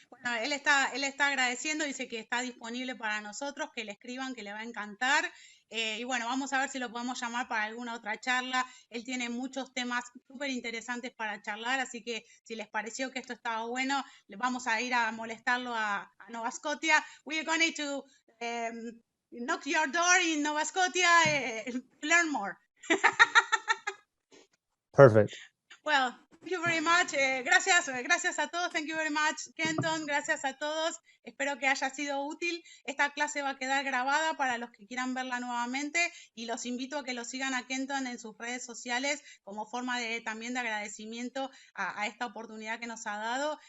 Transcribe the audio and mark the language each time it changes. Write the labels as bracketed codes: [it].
[es] Bueno, él está agradeciendo, dice que está disponible para nosotros, que le escriban, que le va a encantar. Y bueno, vamos a ver si lo podemos llamar para alguna otra charla. Él tiene muchos temas súper interesantes para charlar, así que si les pareció que esto estaba bueno, le vamos a ir a molestarlo a Nova Scotia. [en] We are going to knock your door in Nova Scotia to learn more. Perfect. Well, thank you very much. [es] Gracias a todos. [en] Thank you very much, Kenton. [es] Gracias a todos. Espero que haya sido útil. Esta clase va a quedar grabada para los que quieran verla nuevamente y los invito a que lo sigan a Kenton en sus redes sociales como forma también de agradecimiento a esta oportunidad que nos ha dado.